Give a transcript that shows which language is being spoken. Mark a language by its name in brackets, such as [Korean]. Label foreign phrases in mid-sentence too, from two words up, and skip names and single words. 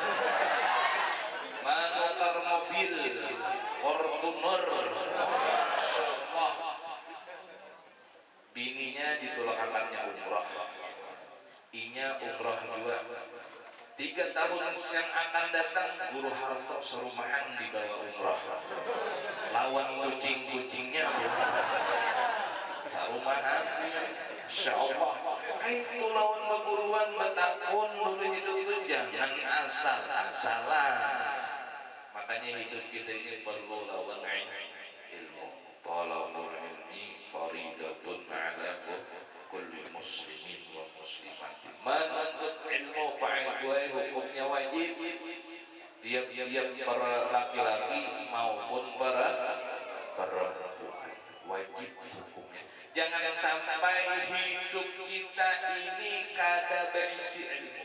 [Banjar] manukar mobil Fortuner bininya ditolakakannya umrah inya umrah juga 3 tahun yang akan datang guru harta serumahan dibawa umrah lawan kucing-kucingnya serumahan insyaallah itu lawan perguruan betakun dulu itu jangan asal-asalan. Makanya hidup kita ini perlu lawan ilmu. [Arabic] طلب العلم فريضة على كل مسلم ومسلمة. [Banjar] Menuntut ilmu pakai hukumnya wajib. Tiap-tiap para laki-laki maupun para perempuan wajib hukumnya. Jangan sampai hidup kita ini kada berisi ilmu.